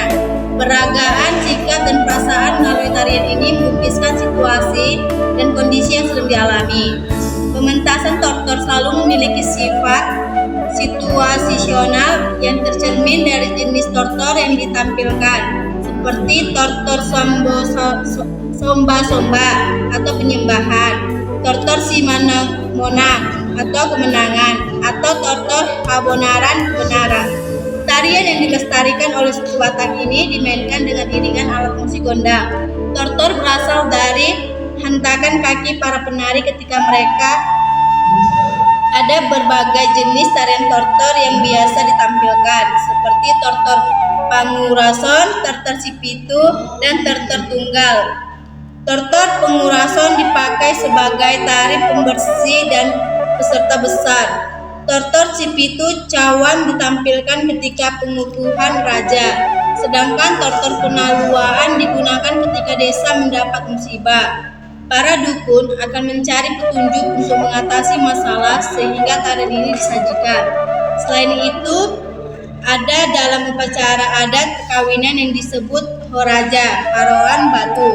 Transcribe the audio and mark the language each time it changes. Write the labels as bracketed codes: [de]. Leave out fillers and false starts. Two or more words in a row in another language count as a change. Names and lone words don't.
[id] Peragaan, sikap, dan perasaan melalui tarian ini melukiskan situasi dan kondisi yang sedang dialami. Pementasan tortor selalu memiliki sifat situasional yang tercermin dari jenis tortor yang ditampilkan, seperti tortor somba-somba atau penyembahan, tortor simana-mona atau kemenangan, atau tortor abonaran kebenaran. Tarian yang dilestarikan oleh suku Batak ini dimainkan dengan iringan alat musik gondang. Tortor berasal dari hentakan kaki para penari ketika mereka. Ada berbagai jenis tarian tortor yang biasa ditampilkan, seperti tortor pangurason, tortor sipitu, dan tortor tunggal. Tortor pangurason dipakai sebagai tari pembersih dan peserta besar. Tortor sipitu cawan ditampilkan ketika pengukuhan raja, sedangkan tortor penaluaan digunakan ketika desa mendapat musibah. Para dukun akan mencari petunjuk untuk mengatasi masalah sehingga tarian ini disajikan. Selain itu, ada dalam upacara adat perkawinan yang disebut horaja, haroan batu.